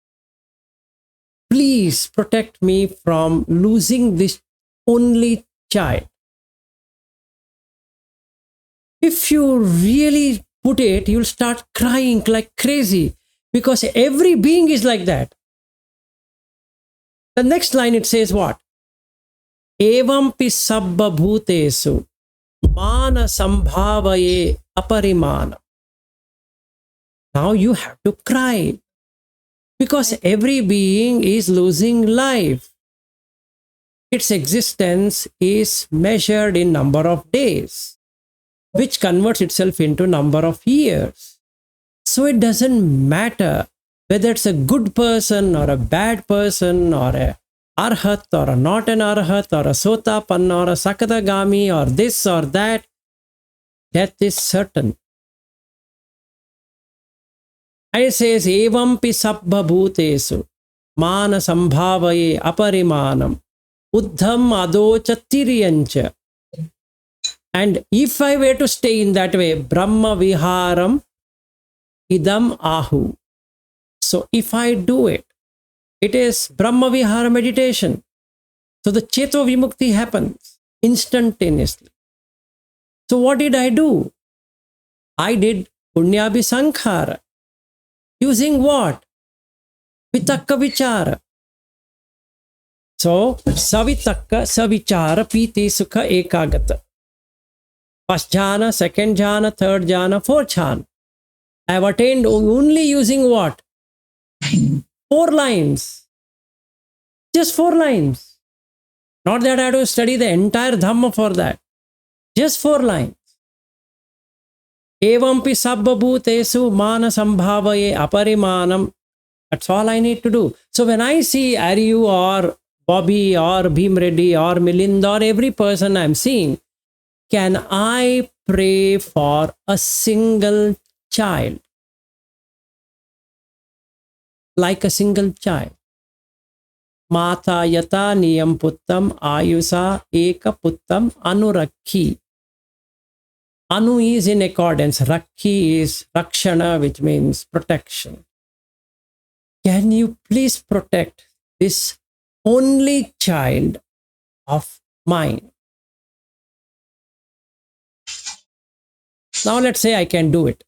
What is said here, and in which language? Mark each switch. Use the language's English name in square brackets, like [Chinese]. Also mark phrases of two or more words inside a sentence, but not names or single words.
[English] Please protect me from losing this only child. If you really put it, you'll start crying like crazy because every being is like that. The next line it says what? [Pali] Evampi sabba bhutesu mana sambhavaye aparimana. [English] Now you have to cry because every being is losing life. Its existence is measured in number of days, which converts itself into number of years. So it doesn't matter whether it's a good person or a bad person or a arhat or a not an arhat or a sotapanna or a sakadagami or this or that. Death is certain. And it says, [Pali] Evampi sabba bhutesu mana sambhavaye aparimanam uddham adocha tiriyancha. [English] And if I were to stay in that way, [Pali] Brahma viharam idam ahu. [English] So if I do it, it is [Pali] Brahma vihara [English] meditation. So the [Pali] Cheto Vimukti [English] happens instantaneously. So what did I do? I did [Pali] Punyabhi sankhāra. [English] Using what? [Pali] Vitakka vichara. So savitakka savichara piti sukha ekagata. [English] First jhana, second jhana, third jhana, fourth jhana. I have attained only using what? 4 lines. Just 4 lines. Not that I have to study the entire Dhamma for that. Just 4 lines. [Pali] Evampi sabba bhutesu mana sambhavaye aparimanam. [English] That's all I need to do. So when I see Aryu or Bobby or Bhim Reddy or Milind or every person I'm seeing, can I pray for a single child? Like a single child. [Pali] Mata yata niyam puttam ayusa eka puttam anurakhi. [English] Anu is in accordance. Rakhi is rakshana, which means protection. Can you please protect this only child of mine? Now let's say I can do it.